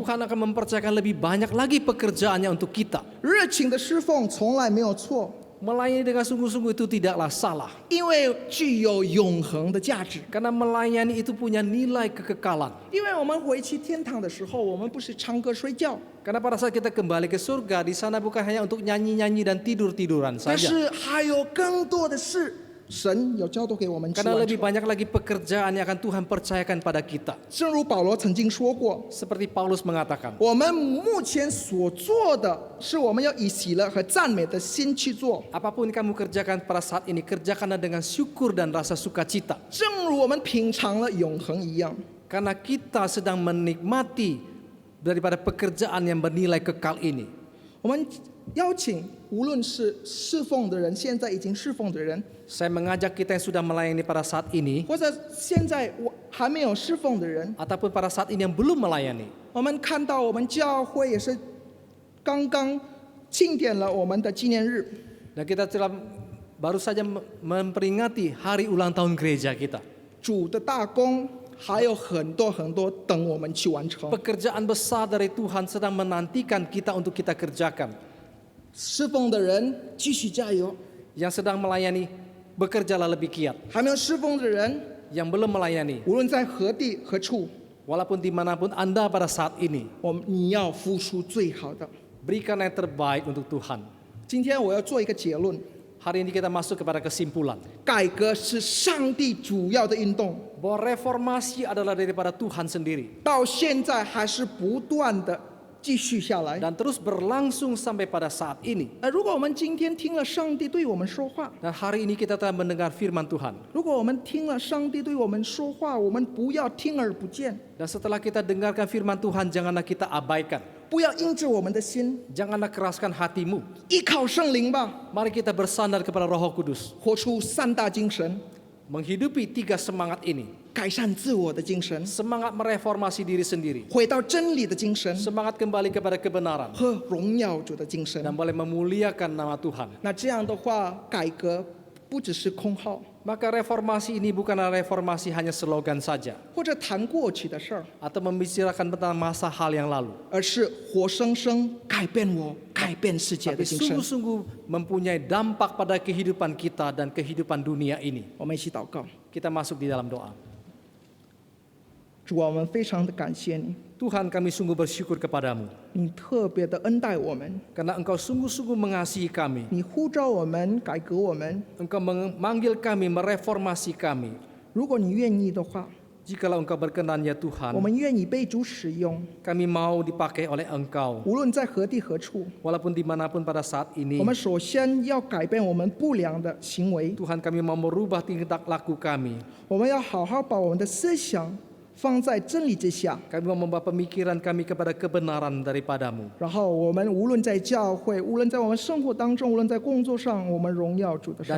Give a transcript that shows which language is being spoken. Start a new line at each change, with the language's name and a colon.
Indonesian: Tuhan akan mempercayakan lebih banyak lagi pekerjaannya untuk kita.
Chinese: 热情的侍奉从来没有错，
Indonesian: Melayani dengan sungguh-sungguh itu tidaklah salah.
Chinese: 因为具有永恒的价值。
Indonesian: Karena melayani itu punya nilai kekekalan.
Chinese: 因为我们回去天堂的时候，我们不是唱歌睡觉，
Indonesian: Karena pada saat kita kembali ke surga, di sana bukan hanya untuk nyanyi-nyanyi dan tidur-tiduran
Chinese: 但
Indonesian: saja.
Chinese: 是还有更多的事，神有交托给我们去
Indonesian: Karena lebih
Chinese: 成。
Indonesian: banyak lagi pekerjaan yang akan Tuhan percayakan pada kita.
Chinese: 正如保罗曾经说过，
Indonesian: Seperti Paulus mengatakan,
Chinese: 我们目前所做的是我们要以喜乐和赞美的心去做，
Indonesian: apapun kamu kerjakan pada saat ini, kerjakanlah dengan syukur dan rasa sukacita.
Chinese: 正如我们品尝了永恒一样。
Indonesian: Karena kita sedang menikmati daripada pekerjaan yang bernilai kekal ini.
Chinese: 我们邀请无论是侍奉的人，现在已经侍奉的人，
Indonesian: Saya mengajak kita yang sudah melayani pada saat ini,
Chinese: 或者现在我还没有侍奉的人，
Indonesian: ataupun pada saat ini yang belum melayani.
Chinese: 我们看到我们教会也是刚刚庆典了我们的纪念日，
Indonesian: Dan kita telah baru saja memperingati hari ulang tahun gereja kita.
Chinese: 主的大功还有很多等我们去完成。
Indonesian: Pekerjaan besar dari Tuhan sedang menantikan kita untuk kita kerjakan.
Chinese: 侍奉的人继续加油，
Indonesian: Yang sedang melayani, bekerjalah lebih giat.
Chinese: 还没有侍奉的人，
Indonesian: Yang belum melayani,
Chinese: 无论在何地何处，
Indonesian: walaupun dimanapun Anda pada saat ini,
Chinese: 你要付出最好的。
Indonesian: berikan yang terbaik untuk Tuhan.
Chinese: 今天我要做一个结论：
Indonesian: Hari ini kita masuk kepada kesimpulan
Chinese: 改革是上帝主要的运动，
Indonesian: bahwa reformasi adalah daripada Tuhan sendiri
Chinese: 到现在还是不断的继续下来。
Indonesian: dan terus berlangsung sampai pada saat ini.
Chinese: 如果我们今天听了上帝对我们说话，
Indonesian: Dan hari ini kita telah mendengar firman Tuhan.
Chinese: 如果我们听了上帝对我们说话，我们不要听而不见，
Indonesian: Dan setelah kita dengarkan firman Tuhan, janganlah kita abaikan.
Chinese: 不要硬着我们的心，
Indonesian: Janganlah keraskan hatimu.
Chinese: 依靠圣灵吧，
Indonesian: Mari kita bersandar kepada Roh Kudus.
Chinese: 活出三大精神，
Indonesian: Menghidupi 3 semangat ini.
Chinese: 改善自我的精神，
Indonesian: Semangat mereformasi diri sendiri.
Chinese: 回到真理的精神
Indonesian: Semangat kembali kepada kebenaran.
Chinese: 和荣耀主的精神。
Indonesian: Dan boleh memuliakan nama Tuhan.
Chinese: 那这样的话，改革不只是空号，
Indonesian: Maka reformasi ini bukanlah reformasi hanya slogan saja.
Chinese: 或者谈过去的事儿，
Indonesian: Atau membicarakan tentang masa hal yang lalu.
Chinese: 而是活生生改变我、改变世界
Indonesian: Tapi
Chinese: 的精神。
Indonesian: sungguh-sungguh mempunyai dampak pada kehidupan kita dan kehidupan dunia ini.
Chinese: 我们一起祷告，
Indonesian: Kita masuk di dalam doa.
Chinese: 主啊，我们非常的感谢你，
Indonesian: Tuhan, kami sungguh bersyukur kepadamu.
Chinese: 你特别的恩待我们，
Indonesian: Karena Engkau sungguh-sungguh mengasihi kami.
Chinese: 你呼召我们、改革我们。
Indonesian: Engkau memanggil kami, mereformasi kami.
Chinese: 如果你愿意的话，
Indonesian: Jikalau Engkau berkenan ya
Chinese: 我
Indonesian: Tuhan,
Chinese: 们愿意被主使用，
Indonesian: kami mau dipakai oleh Engkau.
Chinese: 无论在何地何处。
Indonesian: Walaupun dimanapun pada saat
Chinese: 我
Indonesian: ini,
Chinese: 们首先要改变我们不良的行为，
Indonesian: Tuhan kami mau merubah tingkah laku kami.
Chinese: 我们要好好把我们的思想放在真理之下，
Indonesian: Kami mau membawa pemikiran kami kepada kebenaran daripadamu.
Chinese: 然后我们无论在教会，无论在我们生活当中，无论在工作上，我们荣耀主的圣